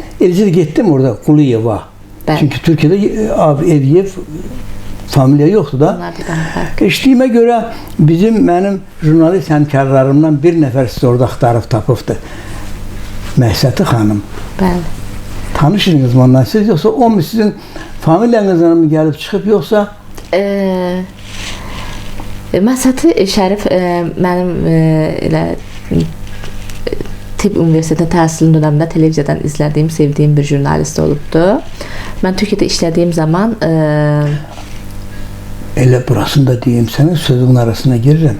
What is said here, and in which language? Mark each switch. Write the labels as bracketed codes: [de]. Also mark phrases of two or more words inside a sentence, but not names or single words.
[az] Eləcə də getdim orada Quliyeva. Bəli. Çünki Türkiyədə Eviyev familiya yoxdur da. Eşitdiyimə görə mənim jurnalist həmkarlarımdan bir nəfər sizi orada axtarıb tapıbdır. Məhsəti xanım. Bəli. Tanış idiniz [tr] mi ondan siz, yoksa o mu sizin familyanızdan mı gelip çıkıp, yoksa? [az] Məsəti Şərif mənim elə Tibb Universitetində təhsil dönəmində televiziyadan izlədiyim, sevdiyim bir jurnalist olubdu. Mən Türkiyədə işlədiyim zaman Elə burasını da deyim sənə, sözün arasına girirəm.